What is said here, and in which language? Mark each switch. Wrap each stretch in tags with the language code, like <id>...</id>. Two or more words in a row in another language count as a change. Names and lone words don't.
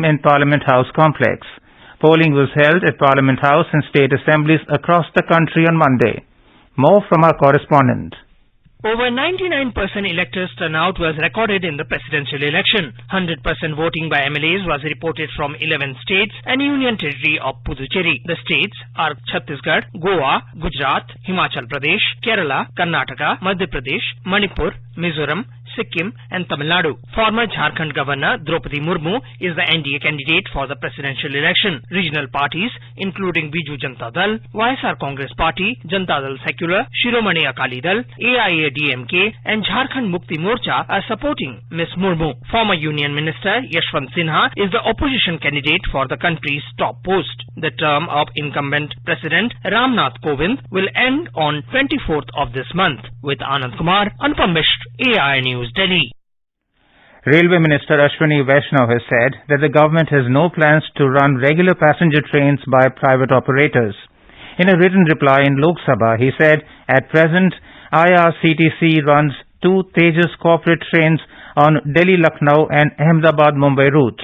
<en>in Parliament House complex. Polling was held at Parliament House and state assemblies across the country on Monday. More from our correspondent. Over 99% electors turnout was recorded in the presidential election. 100% voting by MLAs was reported from 11 states and Union Territory of Puducherry. The states are Chhattisgarh, Goa, Gujarat, Himachal Pradesh, Kerala, Karnataka, Madhya Pradesh, Manipur, Mizoram, Sikkim and Tamil Nadu. Former Jharkhand Governor Draupadi Murmu is the NDA candidate for the presidential election. Regional parties including Biju Janata Dal, YSR Congress Party, Janata Dal Secular, Shiromani Akali Dal, AIADMK and Jharkhand Mukti Morcha are supporting Ms. Murmu. Former Union Minister Yashwant Sinha is the opposition candidate for the country's top post. The term of incumbent President Ram Nath Kovind will end on 24th of this month. With Anand Kumar, Anupam Mishra, AI News, Delhi. Railway Minister Ashwini Vaishnaw has said that the government has no plans to run regular passenger trains by private operators. In a written reply in Lok Sabha, he said, at present, IRCTC runs 2 Tejas corporate trains on Delhi-Lucknow and Ahmedabad-Mumbai routes.</en>